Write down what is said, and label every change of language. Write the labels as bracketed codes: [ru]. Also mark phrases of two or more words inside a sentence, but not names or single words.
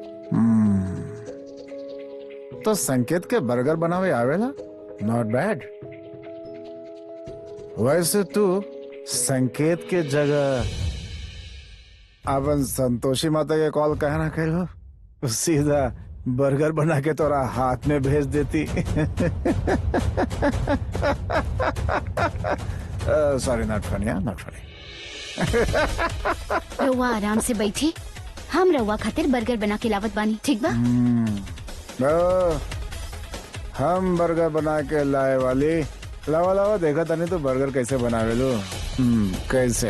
[bho] तो संकेत के बर्गर बनावे आवेला? [en] not bad. [bho] वैसे तू संकेत के जगह अपन संतोषी माता के कॉल कहना करो, सीधा बर्गर बना के तोरा हाथ में भेज देती। [en] sorry, not funny, not funny. [bho] रहुआ आराम से बैठी, हम रहुआ खातिर बर्गर बना के लावत बानी, ठीक बा? हम बर्गर बना के लाए वाली। लावा लावा, देखा तनी तो बर्गर कैसे बनावे लो। कैसे?